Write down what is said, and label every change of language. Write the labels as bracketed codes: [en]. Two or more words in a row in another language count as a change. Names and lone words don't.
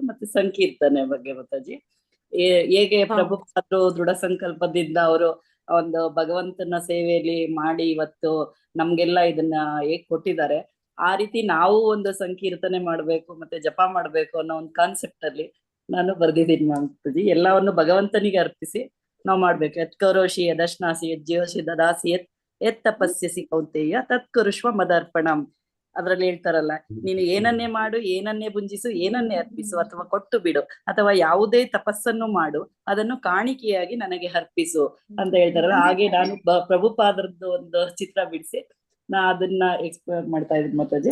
[kn] ಮತ್ತೆ ಸಂಕೀರ್ತನೆ ಬಗ್ಗೆ ಮಾತಾಜಿ, ಹೇಗೆ ಪ್ರಭುಪಾದರು ದೃಢ ಸಂಕಲ್ಪದಿಂದ ಅವರು ಒಂದು ಭಗವಂತನ ಸೇವೆಯಲ್ಲಿ ಮಾಡಿ ಇವತ್ತು ನಮ್ಗೆಲ್ಲ ಇದನ್ನ ಹೇಗ್ ಕೊಟ್ಟಿದ್ದಾರೆ, ಆ ರೀತಿ ನಾವು ಒಂದು ಸಂಕೀರ್ತನೆ ಮಾಡ್ಬೇಕು ಮತ್ತೆ ಜಪ ಮಾಡ್ಬೇಕು ಅನ್ನೋ ಒಂದು ಕಾನ್ಸೆಪ್ಟ್ ಅಲ್ಲಿ ನಾನು ಬರ್ದಿದ್ದೀನಿ ಮಾತಾಜಿ. ಎಲ್ಲವನ್ನು ಭಗವಂತನಿಗೆ ಅರ್ಪಿಸಿ ನಾವ್ ಮಾಡ್ಬೇಕು. [sa] ಯತ್ಕರೋಷಿ ಯದಶ್ನಾಸಿ ಯಜ್ಜಿಯೋಷಿ ದದಾಸಿ ಯತ್ ತಪಸ್ಯಸಿ ಕೌಂತೆಯ ತತ್ಕರುಷ್ವ ಮದರ್ಪಣಂ. [kn] ಅದ್ರಲ್ಲಿ ಹೇಳ್ತಾರಲ್ಲ, ನೀನು ಏನನ್ನೇ ಮಾಡು, ಏನನ್ನೇ ಭುಂಜಿಸು, ಏನನ್ನೇ ಅರ್ಪಿಸು, ಅಥವಾ ಕೊಟ್ಟು ಬಿಡು, ಅಥವಾ ಯಾವುದೇ ತಪಸ್ಸನ್ನು ಮಾಡು, ಅದನ್ನು ಕಾಣಿಕೆಯಾಗಿ ನನಗೆ ಅರ್ಪಿಸು ಅಂತ ಹೇಳ್ತಾರಲ್ಲ. ಹಾಗೆ ನಾನು ಪ್ರಭುಪಾದರದ್ದು ಒಂದು ಚಿತ್ರ ಬಿಡಿಸಿ ನಾ ಅದನ್ನ ಎಕ್ಸ್ಪ್ಲೇನ್ ಮಾಡ್ತಾ ಇದ್ದೀನಿ ಮಾತಾಜಿ.